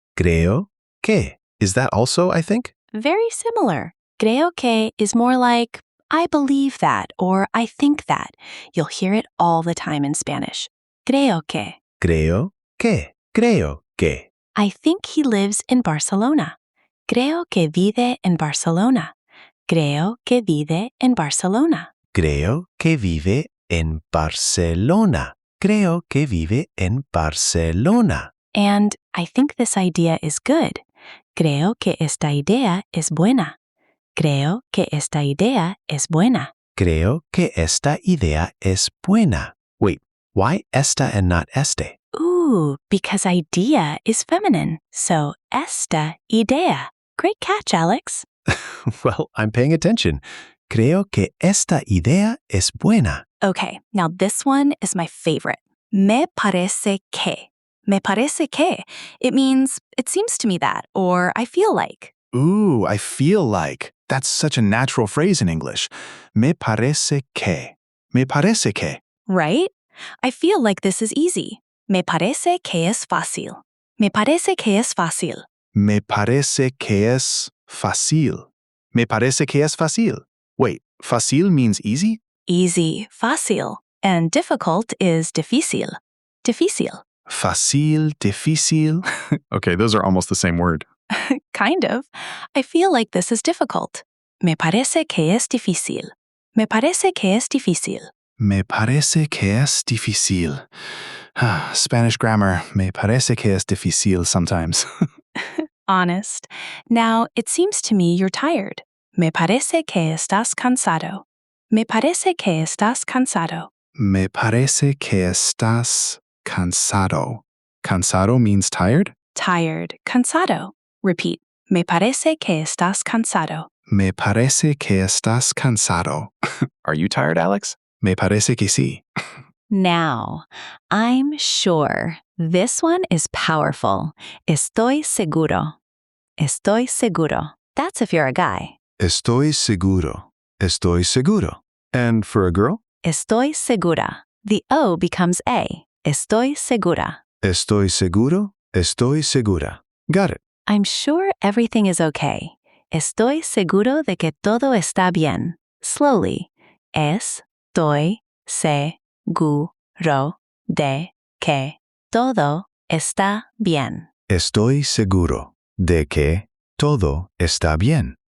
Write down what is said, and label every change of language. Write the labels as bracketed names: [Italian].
[Spanish] Creo que. [English] Is that also, I think? Very similar. [Spanish] Creo que [English] is more like, I believe that, or I think that. You'll hear it all the time in Spanish. [Spanish] Creo que. Creo que. Creo que. [English] I think he lives in Barcelona. [Spanish] Creo que vive en Barcelona. Creo que vive en Barcelona. Creo que vive en Barcelona. Creo que vive en Barcelona. [English] And I think this idea is good. [Spanish] Creo que esta idea es buena. Creo que esta idea es buena. Creo que esta idea es buena. [English] Wait, why esta and not este? Ooh, because idea is feminine. So [Spanish] esta idea. [English] Great catch, Alex. Well, I'm paying attention. [Spanish] Creo que esta idea es buena. [English] Okay, now this one is my favorite. [Spanish] Me parece que. Me parece que. [English] It means, it seems to me that, or I feel like. Ooh, I feel like. That's such a natural phrase in English. [Spanish] Me parece que. Me parece que. [English] Right? I feel like this is easy. [Spanish] Me parece que es fácil. Me parece que es fácil. Me parece que es fácil. Me parece que es fácil. [English] Wait, fácil means easy? Easy, fácil. And difficult is difícil. [Spanish] Difícil. Fácil, difícil. [English] Okay, those are almost the same word. Kind of. I feel like this is difficult. [Spanish] Me parece que es difícil. Me parece que es difícil. Me parece que es difícil. [English] Spanish grammar, [Spanish] me parece que es difícil [English] sometimes. Honest. Now, it seems to me you're tired. [Spanish] Me parece que estás cansado. Me parece que estás cansado. Me parece que estás cansado. [English] Cansado means tired? Tired. Cansado. Repeat. [Spanish] Me parece que estás cansado. Me parece que estás cansado. [English] Are you tired, Alex? [Spanish] Me parece que sí. [English] Now, I'm sure this one is powerful. [Spanish] Estoy seguro. Estoy seguro. [English] That's if you're a guy. [Spanish] Estoy seguro. Estoy seguro. [English] And for a girl? [Spanish] Estoy segura. [English] The O becomes A. [Spanish] Estoy segura. Estoy seguro. Estoy segura. [English] Got it. I'm sure everything is okay. [Spanish] Estoy seguro de que todo está bien. [English] Slowly. [Spanish] Estoy seguro de que todo está bien. Estoy seguro de que todo está bien.